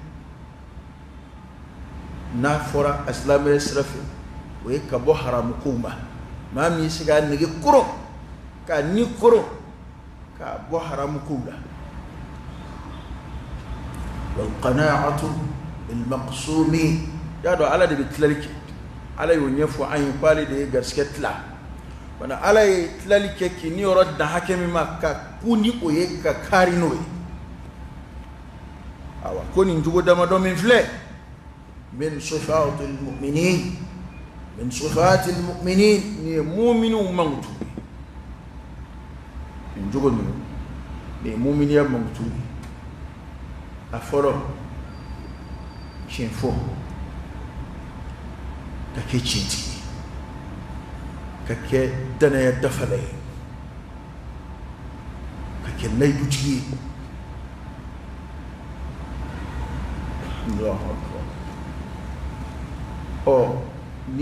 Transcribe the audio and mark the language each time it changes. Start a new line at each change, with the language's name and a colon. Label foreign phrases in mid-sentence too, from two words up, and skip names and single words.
Bambara: n'a fɔra a silamɛ sira fɛ o ye ka bɔ haramu kow ma maa min se k'a nege koron k'a ni koron k'a bɔ haramu kow la
Arabic: والقناعة بالمقسوم
Bambara: y'a dɔn ala de bɛ tilali kɛ ala y'o ɲɛfɔ an ye k'ale de ye garisigɛ tila wala ala ye tilali kɛ k'i ni yɔrɔ dan hakɛ min ma ka ku ni o ye ka kari n'o ye awa ko nin jogo damadɔ min filɛ min
Arabic: صفات المؤمنين
Bambara: min
Arabic: صفات المؤمنين
Bambara: ni ye mu'miniw mankutu nin jogo ninnu ni ye mu'miniya mankutu a fɔlɔ tiɲɛ fɔ ka kɛ tiɲɛtigi ka kɛ danaya dafala ye ka kɛ layidutigi ye n'i